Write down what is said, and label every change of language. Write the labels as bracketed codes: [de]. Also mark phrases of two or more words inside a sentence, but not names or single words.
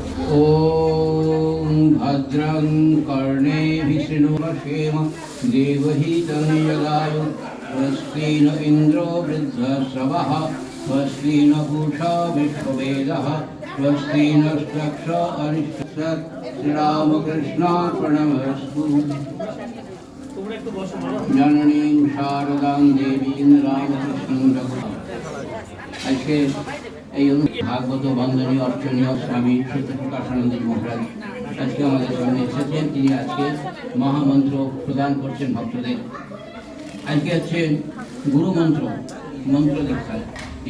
[sa] ॐ भद्रं कर्णेभिः शृणुमक्षेम देवहितं यदायु स्वस्ति न इन्द्रो वृद्धश्रवः स्वस्ति न पूषा विश्ववेदः स्वस्ति नस्तक्षो अरिष्टसत् श्रीरामकृष्णार्पणमस्तु। जननीं शारदां देवीं रामकृष्णं रघुनाथं। [bn] আজকে এই ভাগবত বন্দনীয় অর্চনীয় স্বামী সত্যপ্রকাশানন্দ মহারাজ আজকে আমাদের সামনে এসেছেন। তিনি আজকে মহামন্ত্র প্রদান করছেন ভক্তদের। আজকে হচ্ছে গুরুমন্ত্র মন্ত্র দীক্ষার দিন।